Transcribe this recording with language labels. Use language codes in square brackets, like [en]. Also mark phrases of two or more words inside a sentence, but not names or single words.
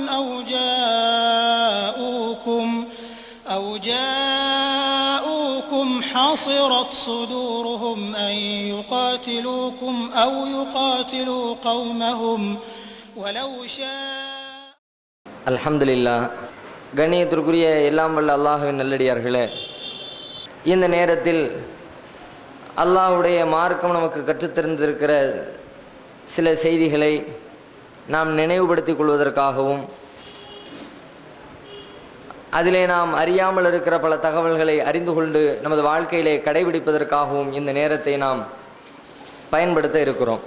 [ar] أو جاءوكم حصرت صدورهم أن يقاتلوكم أو يقاتلوا قومهم ولو شاء. الحمد لله. [ta] கண்ணியத்திற்குரிய எல்லாம் வல்ல அல்லாஹ்வின் நல்லடியார்களே, இந்த நேரத்தில் அல்லாஹ்வுடைய மார்க்கம் நமக்கு கற்றுத்தந்திருக்கிற சில செய்திகளை நாம் நினைவுபடுத்திக் கொள்வதற்காகவும் அதிலே நாம் அறியாமல் இருக்கிற பல தகவல்களை அறிந்து கொண்டு நமது வாழ்க்கையிலே கடைபிடிப்பதற்காகவும் இந்த நேரத்தை நாம் பயன்படுத்த இருக்கிறோம்.